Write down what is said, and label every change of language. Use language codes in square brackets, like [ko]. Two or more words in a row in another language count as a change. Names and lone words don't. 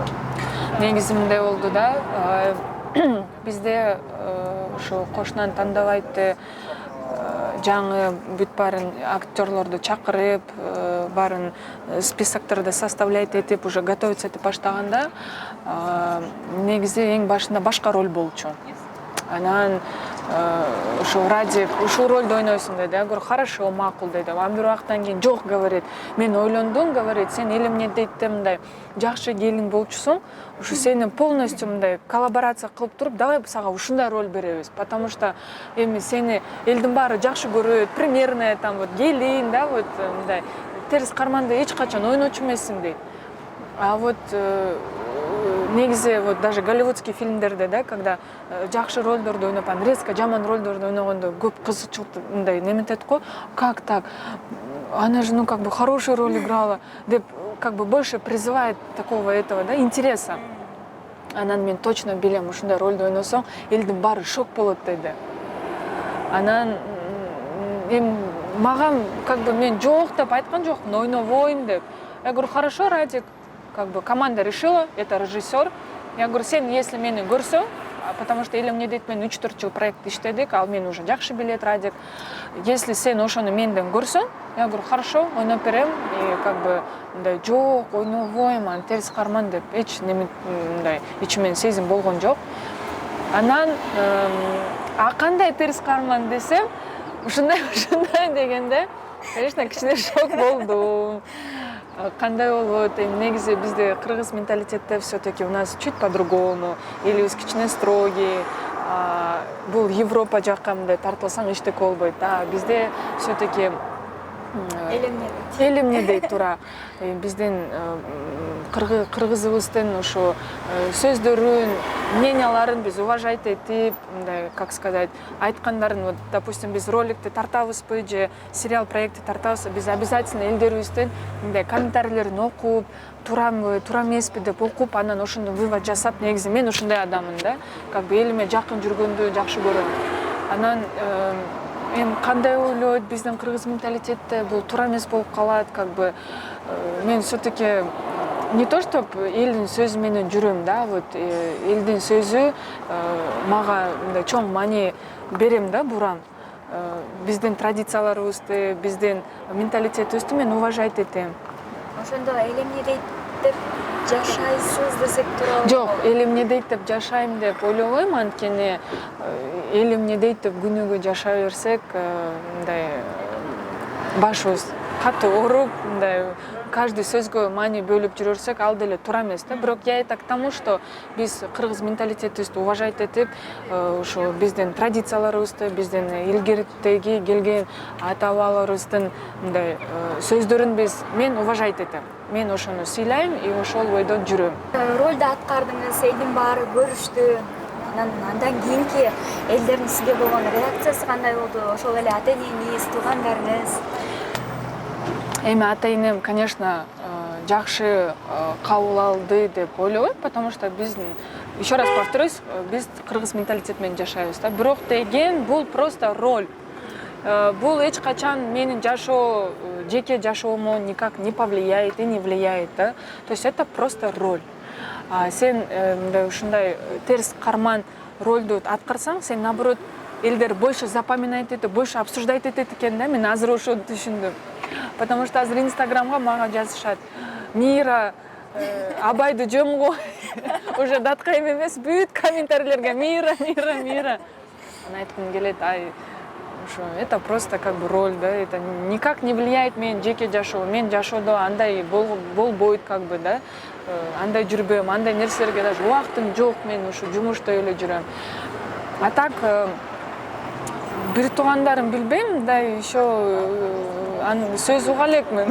[ky] Негизи мындай болду да, бизде ошо кошунаны тандабайтты жаңы бүт баарын актерлорду чакырып, баарын списокторду составлять этип, [ru] уже готовиться [ky] этип баштаганда, негизи эң башында башка роль болчу. Анан ушул Радик ушул ролду ойнойсуң дейт. [ru] Я говорю, хорошо, [ky] макул дейт. А бир убакыттан кийин жок, говорит. Мен ойлондум, говорит, сен эл эмне дейт де мындай жакшы келин болчусуң. Ушу сени полностью мындай коллаборация кылып туруп, давай сага ушундай роль беребиз. [ru] Потому что [ky] эми сени элдин баары жакшы көрөт, [ru] примерная там вот [ky] келин, да, вот мындай терс карманды эч качан ойночу эмессиң дейт. [ru] А вот [ky] негизи [ru] вот даже голливудский [ky] фильмдерде, да, когда жакшы ролдорду ойноп, анан резко жаман ролдорду ойногондо көп кызыкчылык мындай неметет го. [ru] Как так? Она же, ну, как бы хорошую роль играла, деп как бы больше призывает такого этого, да, интереса. [ky] Анан мен точно билем, ушундай ролду ойносоң, элдин баары шок болот деди. Анан магам [ru] как бы [ky] мен жок деп айткан жокмун, ойнобойм деп. [ru] Я говорю, хорошо, Радик, как бы команда решила, это режиссер. Я говорю, [ky] сен если мени көрсөң, [ru] потому что [ky] эле эмне дейт, мен 3-4 жыл проект иштедик, ал мени уже жакшы билет, Радик. Если сен ошону менден көрсөң, [ru] я говорю, хорошо, [ky] ойноп берем. [ru] И как бы [ky] мындай жок, ойнобойм, анан терс карман деп эч неме мындай ичимен сезим болгон жок. Анан а кандай терс карман десем, ушундай дегенде, конечно, кичине шок болдум. Кандай болот? Негизи бизде кыргыз менталитетте [ru] все-таки у нас чуть по-другому, или [ky] биз кичине строгий. Бул Европа жакка мындай тартылсаң эчтеке болбойт. Бизде все-таки эл эмне дейт туура. Биздин кыргызыбыздын ошо сөздөрүн, мненияларын биз уважать этип, мындай, [ru] как сказать, айткандарын, вот, допустим, [ky] биз роликти тартабызбы же сериал проекти тартабызбы, биз обязательно элдерибиздин мындай комментарийлерин окуп, туурамбы, туура эмеспи деп окуп, анан ошондон вывод жасап, негизи мен ушундай адаммын да, [ru] как бы [ky] элиме жакын жүргөндү жакшы көрөм. Анан эми кандай ойлойт биздин кыргыз менталитетте бул туура эмес болуп калат, [ru] как бы [ky] мен [ru] все-таки не то чтоб [ky] элдин сөзү менен жүрөм да, вот элдин сөзү мага мындай чоң маани берем да, бурам. Биздин традицияларыбызды, биздин менталитетибизди мен уважать этем. Ошондо эл эмне дейт деп жашайсыз десек туурабы? Жок, эл эмне дейт деп жашайм деп ойлобойм, анткени эл эмне дейт деп күнүгө жашай берсек, мындай башыбыз катуу ооруп, мындай каждый сөзгө маани бөлүп жүрөрсөк, ал деле туура эмес да. Бирок [ru] я это к тому, что [ky] биз кыргыз менталитетибизди уважать этип, ошо биздин традицияларыбызды, биздин илгертеги келген ата-бабаларыбыздын мындай сөздөрүн мен уважать этем. Мен ошону сыйлайм и ошол бойдон жүрөм. Ролду аткардыңыз, элдин баары көрүштү. Андан кийинки элдердин сизге болгон реакциясы кандай болду? Ошол эле ата-энеңиз, туугандарыңыз? Эми ата-энем, конечно, жакшы кабыл алды деп ойлобойм, [ru] потому что биздин, еще раз повторюсь, [ky] биз кыргыз менталитет менен жашайбыз да. Бирок деген бул просто роль. Бул эч качан менин жашоо, жеке жашоомо [ru] никак не повлияет и не влияет, [ky] да. [ru] То есть это просто роль. [ky] Сен ушундай терс карман ролду аткарсаң, сен наоборот элдер [ru] больше запоминать [ky] этип, [ru] больше обсуждать [ky] этет экен да. Мен азыр ошону түшүндүм. [ru] Потому что [ky] азыр Инстаграмга мага жазышат: Мира, Абайды жөм кой. Уже даткайым эмес, бүт комментарийлерге Мира. Аны айткым келет, [ru] это просто как бы роль, да, это никак не влияет [ky] менин жеке жашоо. Мен жашоодо андай болбойт, [ru] как бы, [ky] да, андай жүрбөйм, андай нерселерге даже убактым жок, мен ушу жумушта эле жүрөм. [ru] А так [ky] бир туугандарым билбейм, да, еще сөз уга элекмин.